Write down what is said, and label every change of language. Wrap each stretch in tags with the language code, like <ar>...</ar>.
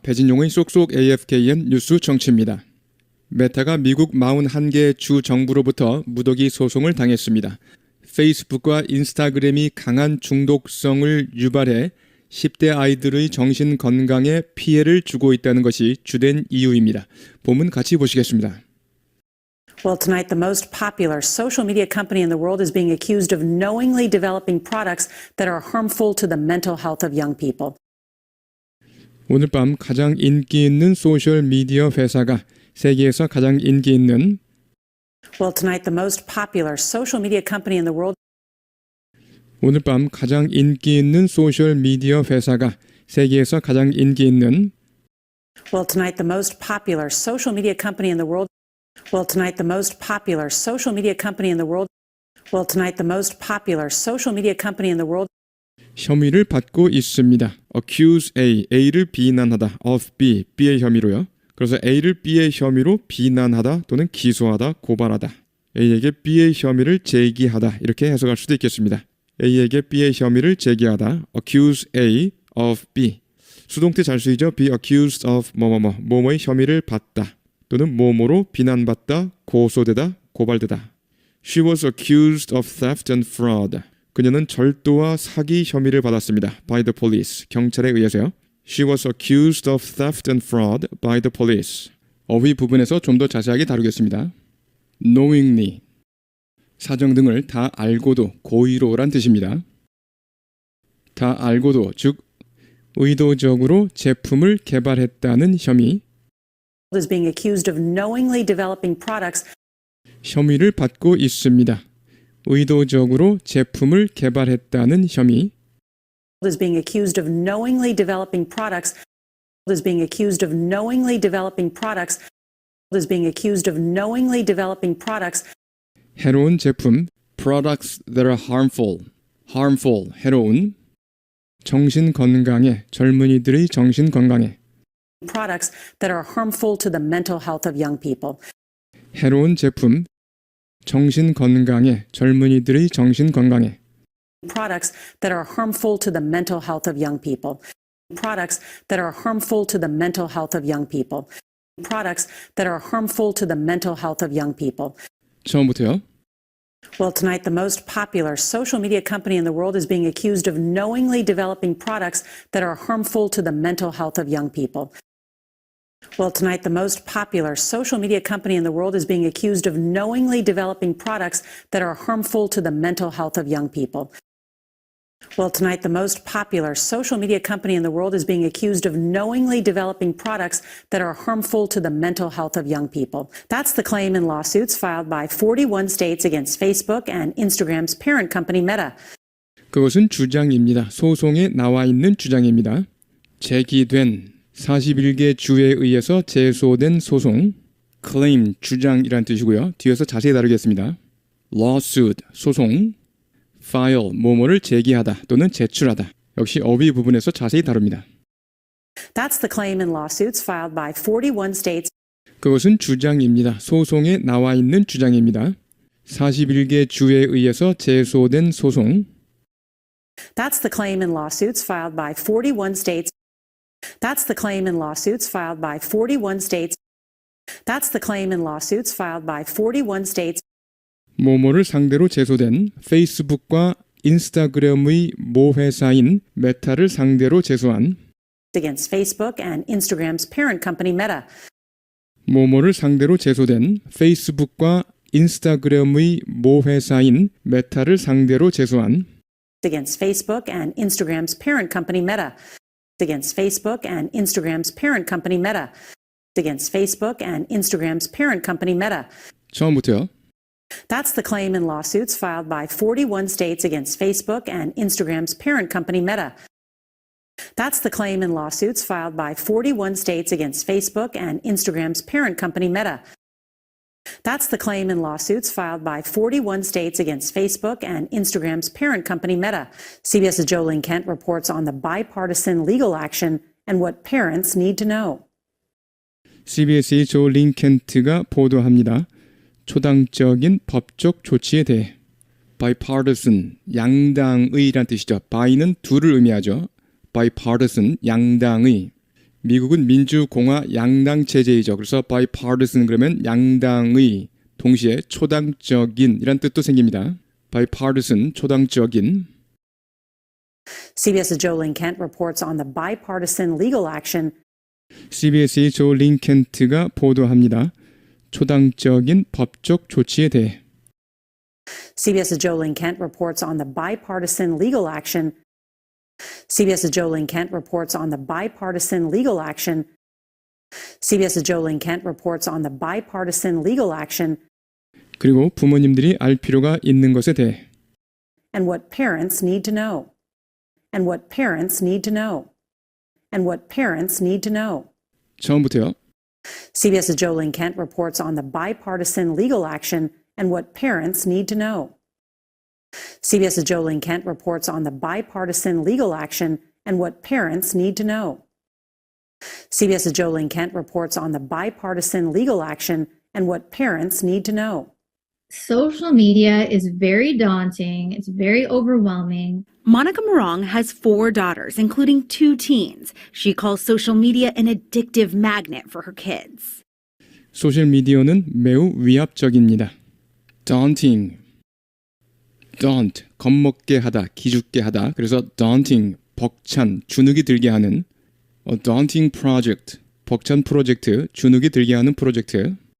<ko>배진용의 쏙쏙 AFKN 뉴스 정치입니다. 메타가 미국 41개 주 정부로부터 무더기 소송을 당했습니다. 페이스북과 인스타그램이 강한 중독성을 유발해 10대 아이들의 정신 건강에 피해를 주고 있다는 것이 주된 이유입니다. 본문 같이 보시겠습니다.</ko> <en>Well, tonight, the most popular social media company in the world is being accused of knowingly developing products that are harmful to the mental health of young people.</en> <ko>오늘 밤 가장 인기 있는 소셜 미디어 회사가 세계에서 가장 인기 있는</ko> <en>Well, tonight, the most popular social media company in the world</en> <ko>오늘 밤 가장 인기 있는 소셜 미디어 회사가 세계에서 가장 인기 있는</ko> <en>Well, tonight, the most popular social media company in the world Well, tonight, the most popular social media company in the world Well, tonight, the most popular social media company in the world</en> <ko>혐의를 받고 있습니다.</ko> <en>accuse A,</en> <ko>A를 비난하다,</ko> <en>of B,</en> <ko>B의 혐의로요. 그래서 A를 B의 혐의로 비난하다 또는 기소하다, 고발하다. A에게 B의 혐의를 제기하다 이렇게 해석할 수도 있겠습니다. A에게 B의 혐의를 제기하다,</ko> <en>accuse A of B.</en> <ko>수동태 잘 쓰이죠?</ko> <en>be accused of</en> <ko>뭐뭐의 혐의를 받다 또는 뭐뭐로 비난받다, 고소되다, 고발되다.</ko> <en>She was accused of theft and fraud.</en> <ko>그녀는 절도와 사기 혐의를 받았습니다.</ko> <en>by the police.</en> <ko>경찰에 의해서요.</ko> <en>She was accused of theft and fraud by the police.</en> <ko>어휘 부분에서 좀 더 자세하게 다루겠습니다.</ko> <en>knowingly.</en> <ko>사정 등을 다 알고도 고의로란 뜻입니다. 다 알고도 즉 의도적으로 제품을 개발했다는 혐의,</ko> <en>is being accused of knowingly developing products</en> <ko>혐의를 받고 있습니다. 의도적으로 제품을 개발했다는 혐의,</ko> <en>is being accused of knowingly developing products is being accused of knowingly developing products is being accused of knowingly developing products</en> <ko>해로운 제품,</ko> <en>products that are harmful,</en> <ko>해로운, 정신 건강에, 젊은이들의 정신 건강에,</ko> <en>products that are harmful to the mental health of young people.</en> <ko>해로운 제품, 정신 건강에, 젊은이들의 정신 건강에,</ko> <en>Products that are harmful to the mental health of young people. Products that are harmful to the mental health of young people. Products that are harmful to the mental health of young people.</en> <ko>처음부터요.</ko> <en>Well, tonight, the most popular social media company in the world is being accused of knowingly developing products that are harmful to the mental health of young people. Well, tonight, the most popular social media company in the world is being accused of knowingly developing products that are harmful to the mental health of young people. Well, tonight, the most popular social media company in the world is being accused of knowingly developing products that are harmful to the mental health of young people. That's the claim in lawsuits filed by 41 states against Facebook and Instagram's parent company Meta.</en> <ko>그것은 주장입니다. 소송에 나와 있는 주장입니다. 제기된 41개 주에 의해서 제소된 소송, claim, 주장이란 뜻이고요. 뒤에서 자세히 다루겠습니다. lawsuit, 소송, file, 뭐뭐를 제기하다 또는 제출하다. 역시 어휘 부분에서 자세히 다룹니다.</ko> <en>That's the claim in lawsuits filed by 41 states</en> <ko>그것은 주장입니다. 소송에 나와 있는 주장입니다. 41개 주에 의해서 제소된 소송,</ko> <en>That's the claim in lawsuits filed by 41 states. That's the claim in lawsuits filed by 41 states. That's the claim in lawsuits filed by 41 states</en> <ko>뭐뭐를 상대로 제소된 페이스북과 인스타그램의 모 회사인 메타를 상대로 제소한</ko> <en>against Facebook and Instagram's parent company Meta.</en> <ko>뭐뭐를 상대로 제소된 페이스북과 인스타그램의 모 회사인 메타를 상대로 제소한</ko> <en>Against Facebook and Instagram's parent company Meta. Against Facebook and Instagram's parent company Meta. Against Facebook and Instagram's parent company Meta.</en> <ko>처음부터요.</ko> <en>That's the claim in lawsuits filed by 41 states against Facebook and Instagram's parent company Meta. That's the claim in lawsuits filed by 41 states against Facebook and Instagram's parent company Meta. That's the claim in lawsuits filed by 41 states against Facebook and Instagram's parent company Meta. CBS's Jolene Kent reports on the bipartisan legal action and what parents need to know.</en> <ko>CBS의 조 링켄트가 보도합니다. 초당적인 법적 조치에 대해 bipartisan, 양당의란 뜻이죠. by는 둘을 의미하죠. bipartisan, 양당의. 미국은 민주공화 양당 체제이죠. 그래서 bipartisan 그러면 양당의, 동시에 초당적인 이란 뜻도 생깁니다. bipartisan, 초당적인.</ko> <en>CBS's Jolene Kent reports on the bipartisan legal action</en> <ko>CBS의 조 링켄트가 보도합니다. 초당적인 법적 조치에 대해</ko> <en>CBS's Jolene Kent reports on the bipartisan legal action. CBS's Jolene Kent reports on the bipartisan legal action. CBS's Jolene Kent reports on the bipartisan legal action</en> <ko>그리고 부모님들이 알 필요가 있는 것에 대해</ko> <en>and what parents need to know. And what parents need to know. And what parents need to know.</en> <ko>처음부터요.</ko> <en>CBS's Jolene Kent reports on the bipartisan legal action and what parents need to know. CBS's Jolene Kent reports on the bipartisan legal action and what parents need to know. CBS's Jolene Kent reports on the bipartisan legal action and what parents need to know. Social media is very daunting. It's very overwhelming. Monica Morong has 4 daughters, including 2 teens. She calls social media an addictive magnet for her kids.</en> <ko>소셜 미디어는 매우 위압적입니다. daunting, daunt, 겁먹게 하다, 기죽게 하다. 그래서 daunting, 벅찬, 주눅이 들게 하는</ko> <en>a daunting project,</en> <ko>벅찬 프로젝트, 주눅이 들게 하는 프로젝트.</ko>